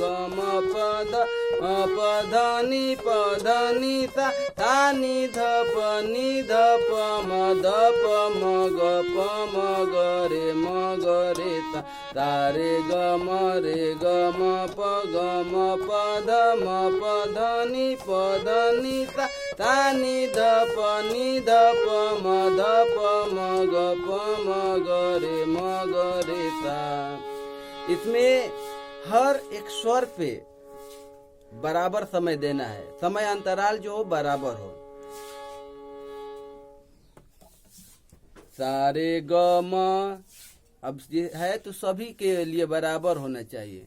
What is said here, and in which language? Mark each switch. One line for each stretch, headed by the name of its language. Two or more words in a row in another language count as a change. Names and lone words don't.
Hindi: ध नी सा नी ध प म ग रे सा सारे ग म प ध नी सा नी ध प म ग रे सा। इसमें हर एक स्वर पे बराबर समय देना है, समय अंतराल जो हो बराबर हो। सारे ग म अब है तो सभी के लिए बराबर होना चाहिए।